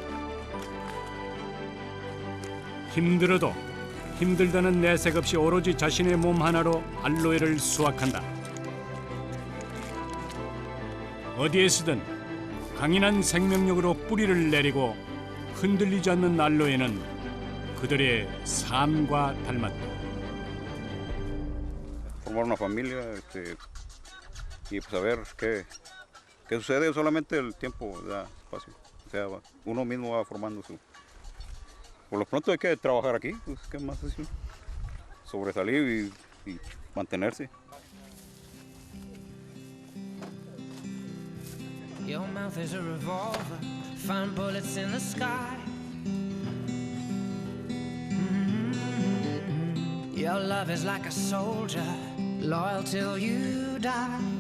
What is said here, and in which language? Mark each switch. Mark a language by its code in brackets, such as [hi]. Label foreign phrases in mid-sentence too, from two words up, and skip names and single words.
[ko] 힘들어도 힘들다는 내색 없이 오로지 자신의 몸 하나로 알로에를 수확한다. 어디에서든 강인한 생명력으로 뿌리를 내리고 흔들리지 않는 알로에는 그들의 삶과 닮았다. [es] Formar una familia y pues a ver qué sucede. Solamente el tiempo da espacio. O sea, uno mismo va formando su. Por lo pronto hay que trabajar aquí, pues qué más decir. Sobresalir y mantenerse. [en] Your mouth is a revolver, find bullets in the sky. Your love is like a soldier, loyal till you die.